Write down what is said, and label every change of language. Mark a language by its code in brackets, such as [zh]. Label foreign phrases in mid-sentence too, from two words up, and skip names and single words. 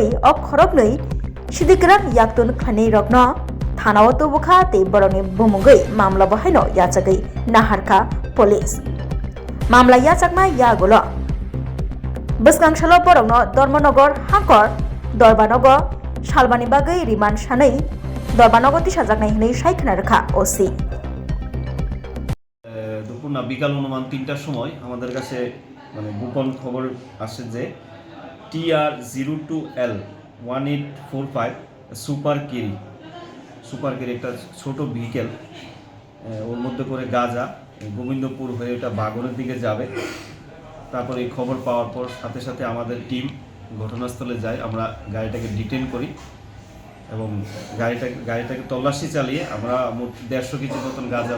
[trp] o khoroknei sidikran yaktun khlainai rokno thanao tobukha tei boroni bumugai mamla bahaino yachagai Naharka police mamla yachakma yagolo Bwskangsalo borokno Dharmanagar Hangkor Dorbanogo Salbani bagai remand sanai Dorbanogo tisajaknai hinai saikna rakha OC [bn] দুপুর না বিকাল অনুমান ৩টার সময় আমাদের কাছে মানে গোপন খবর আসে যে TR02L 1845 সুপার কেরি একটা ছোট ভেহিকেল ওর মধ্যে করে গাঁজা গোবিন্দপুর হয়ে এটা বাগনের দিকে যাবে তারপরে এই খবর পাওয়ার পর সাথে সাথে আমাদের টিম ঘটনাস্থলে যায় আমরা গাড়িটাকে ডিটেইন করি এবং গাড়িটাকে তল্লাশি চালিয়ে আমরা মোট 150 কেজি মতন গাঁজা